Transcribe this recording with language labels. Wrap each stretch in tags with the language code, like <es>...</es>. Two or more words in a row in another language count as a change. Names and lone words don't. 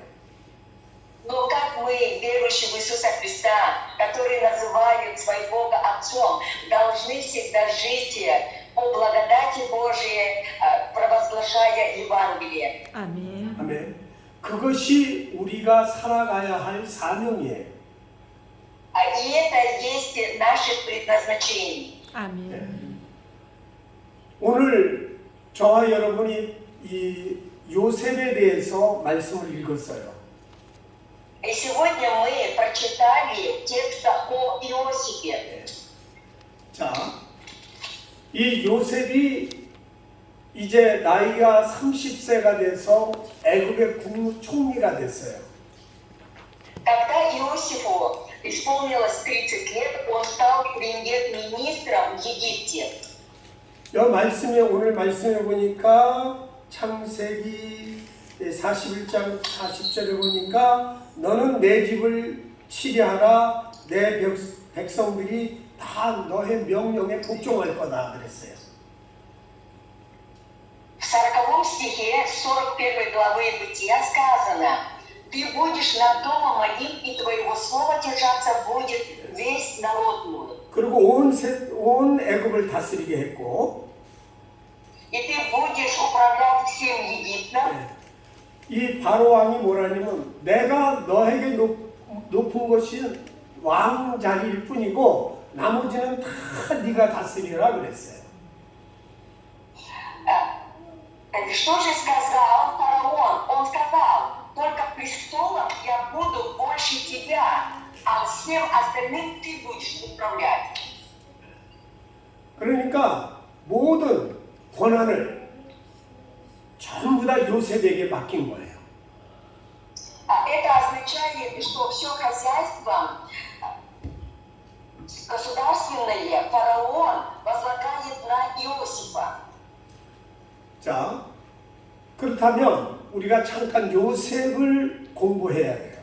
<ru>Но как мы, верующие в Иисуса Христа, которые называют своего Бога Отцом, должны всегда жить по благодати Божией, провозглашая Евангелие.</ru> <ko>아멘. 아멘. 그것이 우리가 살아가야 할 사명이에요.</ko> <ru>И это есть наше предназначение.</ru> <ko>아멘. 네. 오늘 저와 여러분이 이 요셉에 대해서 말씀을 읽었어요.</ko> <ru>И сегодня мы прочитали текст о Иосифе.</ru> <ko>자, 이 요셉이 이제 나이가 30세가 돼서 애굽의 국무총리가 됐어요.</ko> <ru>Когда Иосифу исполнилось 30 лет, он стал премьер-министром в Египте.</ru> <ko>이 말씀에 오늘 말씀해 보니까 창세기 41장 40절에 보니까 너는 내 집을 치려하라 내 백성들이 다 너의 명령에 복종할 거다 그랬어요.</ko> <ru>В 40 стихе 41 главы Бытия сказано: «Ты будешь над домом моим, и твоего слова держаться будет весь народ мой».</ru> <ko>그리고 온 애굽을 다스리게 했고</ko> <ru>И ты будешь управлять всем Египтом.</ru> <ko>이 바로 왕이 뭐라냐면 내가 너에게 높은 것이 왕 자리일 뿐이고 나머지는 다 네가 다스리라 그랬어요.</ko> <ru>Что же сказал фараон? Он сказал: только престолом я буду больше тебя, а всем остальным ты будешь управлять.</ru> <ko>그러니까 모든 권한을 전부 다 요셉에게 맡긴 거예요.</ko> <ru>Это означает, что все хозяйство государственное фараон возлагает на Иосифа.</ru> <ko>자, 그렇다면 우리가 잠깐 요셉을 공부해야 돼요.</ko>